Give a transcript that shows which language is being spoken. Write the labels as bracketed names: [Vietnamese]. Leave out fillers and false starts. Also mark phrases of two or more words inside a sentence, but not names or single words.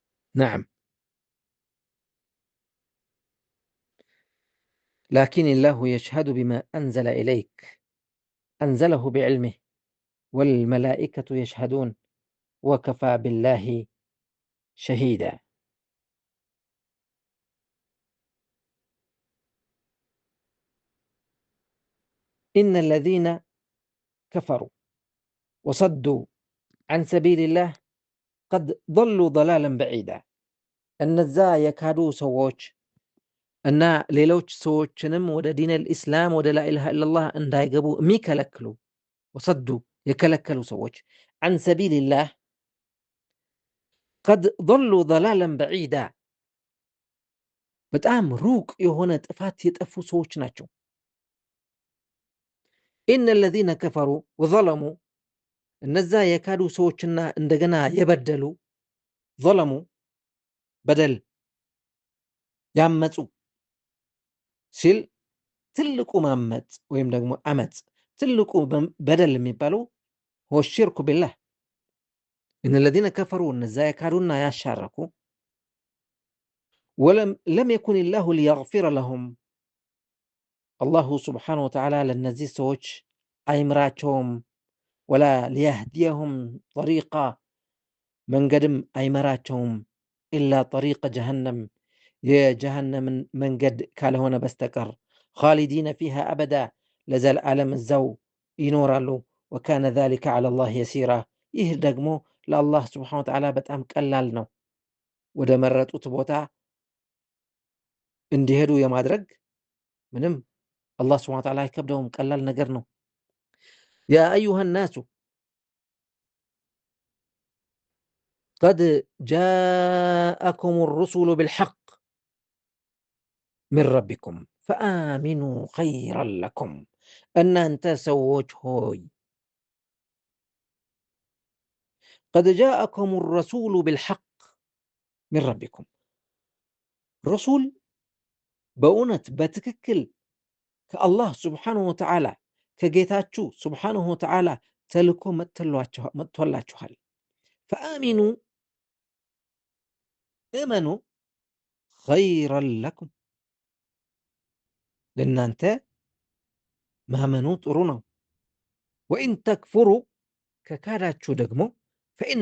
[Arabic] نعم، لكن الله يشهد بما أنزل إليك، أنزله بعلمه، والملائكة يشهدون، وكفى بالله شهيدا. إن الذين كفروا وصدوا عن سبيل الله قد ضلوا ضلالا بعيدا [Amharic] እነዛ የካዱ ሰዎች እና ሌሎች ሰዎችንም ወደ [Arabic] دين الإسلام [Amharic] ወደ [Arabic] لا إله إلا الله [Amharic] እንዳይገቡ የሚከለክሉ ወሰዱ የከለከሉ ሰዎች [Arabic] عن سبيل الله قد ضلوا ضلالا بعيدا [Amharic] በጣም ሩቅ የሆነ ጥፋት የጠፉ ሰዎች ናቸው። [Arabic] إن الذين كفروا وظلموا [Amharic] እነዛ የካዱ ሰዎችና እንደገና የበደሉ ظلموا በደል ያመጹ ሲል ትልቁ ማመጽ ወይም ደግሞ አመጽ ትልቁ በደል የሚባለው [Arabic] هو الشرك بالله إن الذين كفروا [Amharic] እነዛ የካዱና ያሻረኩ [Arabic] ولم يكن الله ليغفر لهم الله سبحانه وتعالى [Amharic] ለነዚህ ሰዎች አይምራቸውም [Arabic] ولا ليهديهم طريقا [Amharic] መንገድም አይመራቸውም [Arabic] إلا طريق جهنم [Amharic] የጀሃነም መንገድ ካልሆነ በስተቀር [Arabic] خالدين فيها أبدا [Amharic] ለዘላለም እዛው ይኖራሉ [Arabic] وكان ذلك على الله يسيرا [Amharic] ይህ ደግሞ ለአላህ [Arabic] سبحانه وتعالى [Amharic] በጣም ቀላል ነው። ወደ መረጡት ቦታ እንዲሄዱ የማድረግ ምንም አላህ [Arabic] سبحانه وتعالى [Amharic] አይከብደውም፣ ቀላል ነገር ነው። [Arabic] يا أيها الناس قد جاءكم الرسل بالحق من ربكم فآمنوا خيرا لكم [Amharic] እናንተ ሰዎች ሆይ [Arabic] قد جاءكم الرسول بالحق من ربكم رسول [Amharic] በእውነት በትክክል ከአላህ [Arabic] سبحانه وتعالى [Amharic] ከጌታችሁ [Arabic] سبحانه وتعالى [Amharic] ተልኮ መጥቶላችኋል። ፈአሚኑ እመኑ [Arabic] خيرا لكم [Amharic] ለእናንተ ማመኑ ጥሩ ነው። [Arabic] وإن تكفروا [Amharic] ከካዳችሁ ደግሞ ፈኢነ